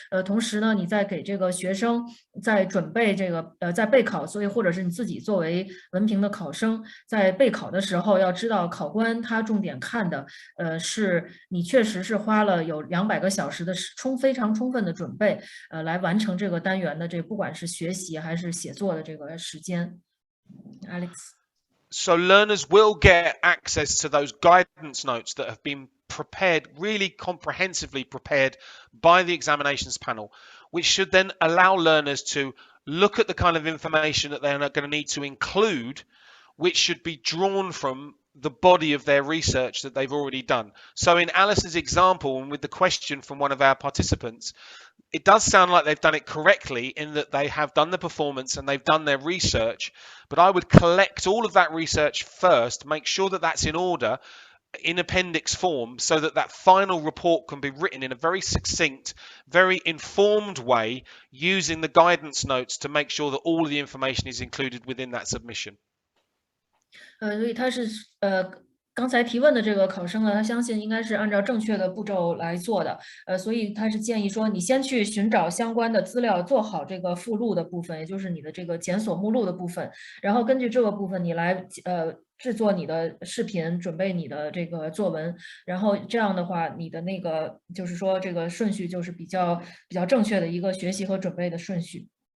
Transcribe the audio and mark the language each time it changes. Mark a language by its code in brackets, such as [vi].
[zh] 同时呢，你在给这个学生在准备这个在备考，所以或者是你自己作为文凭的考生，在备考的时候要知道考官他重点看的，是你确实是花了有200个小时的非常充分的准备，来完成这个单元的不管是学习还是写作的这个时间。 [en] Alex. So learners will get access to those guidance notes that have been prepared, really comprehensively prepared by the examinations panel, which should then allow learners to look at the kind of information that they're going to need to include, which should be drawn from the body of their research that they've already done. So in Alice's example, and with the question from one of our participants, it does sound like they've done it correctly in that they have done the performance and they've done their research, but I would collect all of that research first, make sure that that's in order in appendix form, so that that final report can be written in a very succinct, very informed way, using the guidance notes to make sure that all of the information is included within that submission. [zh] 所以他是刚才提问的这个考生呢，他相信应该是按照正确的步骤来做的，所以他是建议说，你先去寻找相关的资料，做好这个附录的部分，也就是你的这个检索目录的部分，然后根据这个部分你来制作你的视频，准备你的这个作文，然后这样的话，你的那个就是说这个顺序就是比较正确的一个学习和准备的顺序。